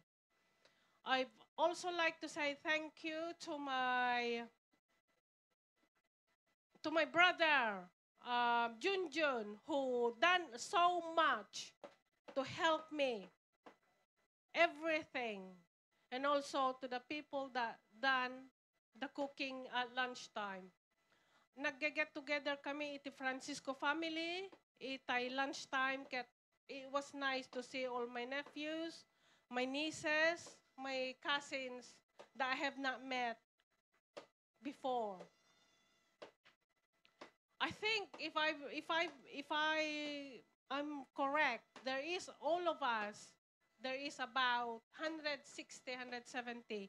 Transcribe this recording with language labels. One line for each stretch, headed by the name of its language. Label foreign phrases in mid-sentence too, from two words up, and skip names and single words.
English: I'd also like to say thank you to my brother, Junjun, who done so much to help me, everything. And also to the people that done the cooking at lunchtime.
Iloko: Nag-get together kami, iti
English: Francisco family, itay lunchtime, it was nice to see all my nephews, my nieces, my cousins that I have not met before. I think if I'm correct, there is all of us there is about 160, 170.